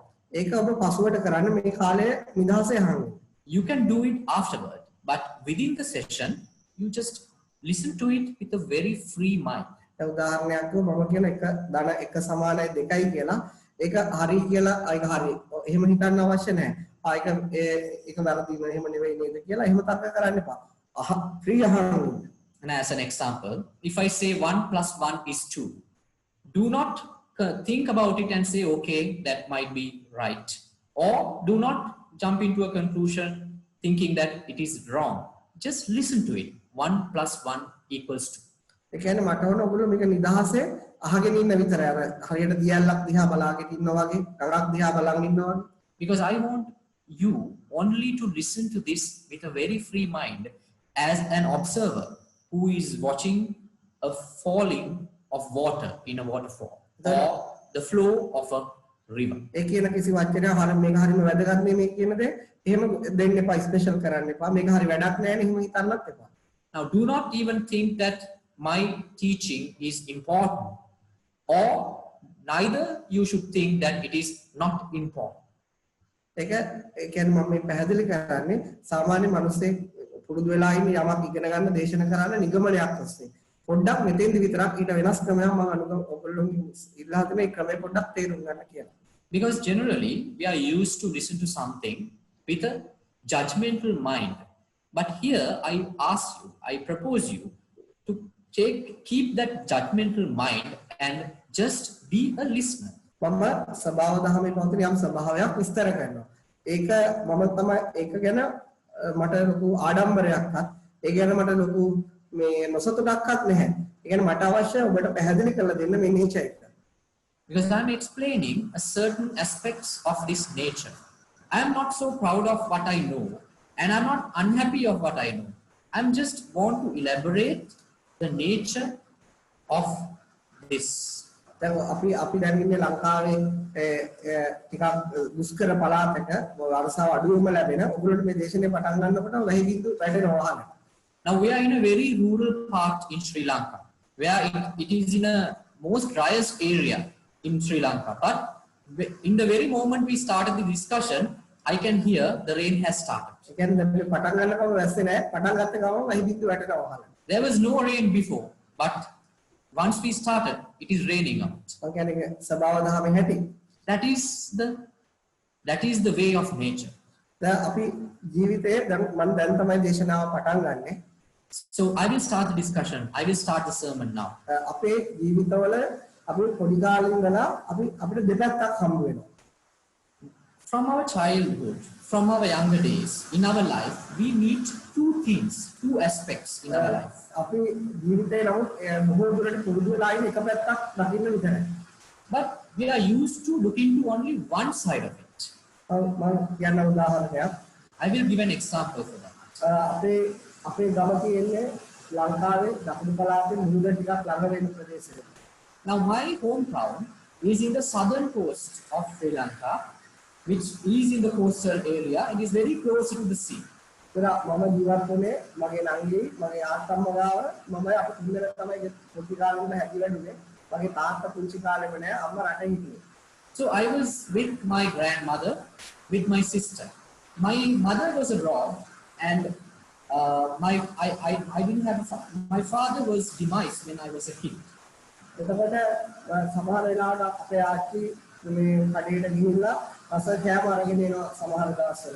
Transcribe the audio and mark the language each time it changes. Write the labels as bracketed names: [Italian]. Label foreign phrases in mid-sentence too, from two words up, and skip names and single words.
[Sinhala] ඒක ඔබ පසුවට කරන්න මේ කාලේ නිදහසේ අහන්න. [English] You can do it afterward, but within the session, you just listen to it with a very free mind. [Sinhala] ඒ උදාහරණයක් මම කියන එක ධන 1 සමානයි 2යි කියලා ඒක හරි කියලා ඒක හරි. එහෙම හිතන්න අවශ්‍ය නැහැ. ඒක වැරදිම එහෙම නෙවෙයි නේද කියලා එහෙම තර්ක කරන්න එපා. free අහන්න. [English] And as an example, if I say 1 plus 1 is 2, do not think about it and say, okay, that might be right. Or do not jump into a conclusion thinking that it is wrong. Just listen to it. 1 plus 1 equals 2. [Sinhala] ඒ කියන්නේ මට ඕන ඔයගොල්ලෝ මේක නිදහසේ අහගෙන ඉන්න විතරයි. අර හරියට දියල්ලක් දිහා බලාගෙන ඉන්නවා වගේ, ගඟක් දිහා බලන් ඉන්නවා වගේ. [English] Because I want you only to listen to this with a very free mind as an observer who is watching a falling of water in a waterfall or the flow of a river. [Sinhala] ඒ කියන කිසි වචනයක් හරිය මේක හරියම වැදගත් නේ මේ කියන දේ. එහෙම දෙන්න එපා, ස්පෙෂල් කරන්න එපා. මේක හරිය වැඩක් නැහැ නේ එහෙම හිතන්නත් එපා. [English] Now do not even think that my teaching is important, or neither you should think that it is not important. [Sinhala] ඒක ඒ කියන්නේ මම මේ පැහැදිලි කරන්නේ සාමාන්‍ය මිනිස්සෙක් පුරුදු වෙලා ඉන්නේ යමක් ඉගෙන ගන්න දේශන කරන්න නිගමනයක් ඔස්සේ. පොඩ්ඩක් මෙතෙන්දි විතරක් ඊට වෙනස් ක්‍රමයක් මම ඔයගොල්ලෝගෙන් ඉල්ලා හිටන මේ ක්‍රමය පොඩ්ඩක් තේරුම් ගන්න කියලා. [English] Because generally we are used to listen to something with a judgmental mind But here I ask you, I propose you to keep that judgmental mind and just be a listener. [Sinhala] මම සබාව දහමේ පවතින යම් ස්වභාවයක් විස්තර කරනවා. ඒක මම තමයි ඒක ගැන මට ලොකු ආඩම්බරයක්වත් ඒ ගැන මට ලොකු මේ නොසතුටක්වත් නැහැ. ඒ කියන්නේ මට අවශ්‍ය ඔබට පැහැදිලි කරලා දෙන්න මේ nature එක. [English] Because I'm explaining a certain aspects of this nature. I am not so proud of what I know and I'm not unhappy of what I know. I'm just want to elaborate the nature of this. [Sinhala] දැන් අපි දැන් ඉන්නේ ලංකාවේ ටිකක් දුෂ්කර පළාතක වර්ෂාව අඩුවම ලැබෙන ඔගොල්ලෝ මේ දේශනේ පටන් ගන්නකොට වැහි බින්දු වැටෙනවා වහන. [English] Now we are in a very rural part in Sri Lanka where it is in a most driest area in Sri Lanka, but in the very moment we started the discussion I can hear the rain has started. [Sinhala] ඒ කියන්නේ දැන් පටන් ගන්නකොම වැස්සේ නැහැ පටන් ගත්ත ගමන් වැහි බින්දු වැටෙනවා වහන. [English] There was no rain before, but once we started it is raining out. [Sinhala] මම කියන්නේ සබාව දහමේ හැටි. [English] That is the way of nature. [Sinhala] දැන් අපි ජීවිතයේ දැන් මම දැන් තමයි දේශනාව පටන් ගන්නෙ. [English] So I will start the discussion. I will start the sermon now. [Sinhala] අපේ ජීවිතවල අපි පොඩි කාලේ ඉඳලා අපිට දෙපැත්තක් හම්බ වෙනවා. [English] From our childhood, from our younger days, in our life, we meet two things, two aspects in our life. [Sinhala] අපි ජීවිතේ නමුත් බොහෝ දුරට පුරුදු වෙලා ඉන්න එක පැත්තක් දකින්න විතරයි. [English] But we are used to look into only one side of it. [Sinhala] මම කියන්න උදාහරණයක්. [English] I will give an example for that. [Sinhala] අපේ ගම තියෙන්නේ ලංකාවේ දකුණු පළාතේ මුහුද ටිකක් ළඟ වෙන ප්‍රදේශයක. [English] Now my hometown is in the southern coast of Sri Lanka, which is in the coastal area and is very close to the sea. [Sinhala] මම ජීවත් වුණේ මගේ නංගි මගේ ආත්තම්ම ගාව මම අපේ ඉඳලා තමයි පොඩි කාලේ ඉඳලා හැදිලා ඉන්නේ. මගේ තාත්තා පුංචි කාලෙම නෑ අම්මා රටේ හිටියේ. [English] So I was with my grandmother, with my sister. My mother was abroad and I didn't have a father. My father was demised when I was a kid. [Sinhala] එතකොට සමහර වෙලාවට අපේ ආච්චි මේ කඩේට ගිහිල්ලා රස කෑම අරගෙන එනවා සමහර දවස්වල.